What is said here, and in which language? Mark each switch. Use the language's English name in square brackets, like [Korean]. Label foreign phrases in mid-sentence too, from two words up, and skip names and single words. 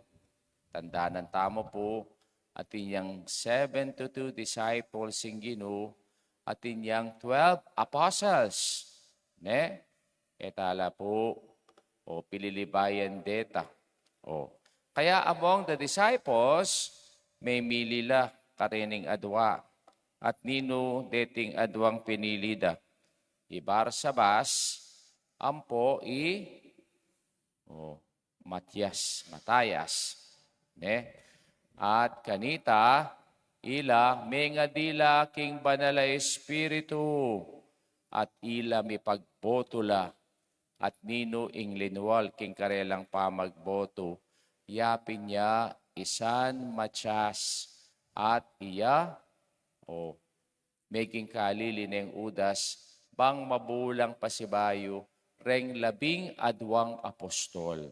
[Pampanga] Tandaan tamo po, atin yang 72 disciples inggino, atin yang 12 apostles. Ne? Etala po, o pililibayan deta. O. Kaya [English] among the disciples, [Pampanga] may milila karining adwa, at nino deting adwang pinilida. Ibarsabas, ampo Matthias. Ne? At kanita, ila mengadila king banala espiritu, at ila mi pagbotula, at nino ing linwal king karelang pamagboto, yapin niya isan Matthias, at iya, making kalili ng udas, bang mabulang pasibayo, reng 12 apostol.